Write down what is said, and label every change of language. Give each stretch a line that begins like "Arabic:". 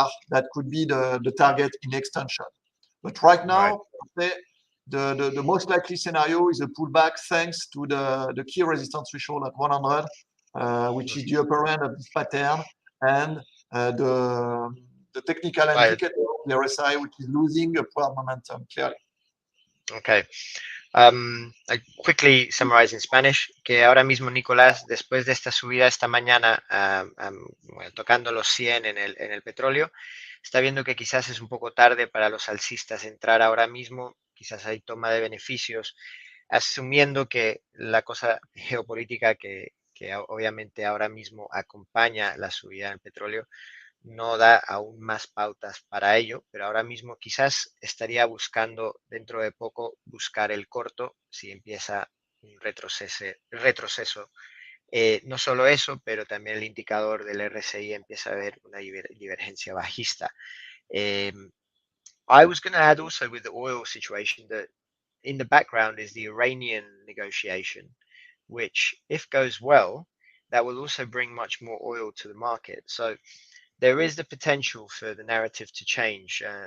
English: That could be the target in extension. But right now, the most likely scenario is a pullback thanks to the key resistance threshold at 100, which is the upper end of this pattern, and the technical indicator of the RSI, which is losing upward momentum clearly. Okay. I quickly summarize in Spanish
Spanish: que ahora mismo Nicolás, después de esta subida esta mañana, tocando los 100 en el petróleo, está viendo que quizás es un poco tarde para los alcistas entrar ahora mismo, quizás hay toma de beneficios, asumiendo que la cosa geopolítica que obviamente ahora mismo acompaña la subida del petróleo no da aún más pautas para ello, pero ahora mismo quizás estaría buscando dentro de poco buscar el corto si empieza un retroceso. No solo eso, pero también el indicador del RSI empieza a ver una divergencia bajista.
English: I was going to add also with the oil situation that in the background is the Iranian negotiation, which if goes well, that will also bring much more oil to the market. So there is the potential for the narrative to change.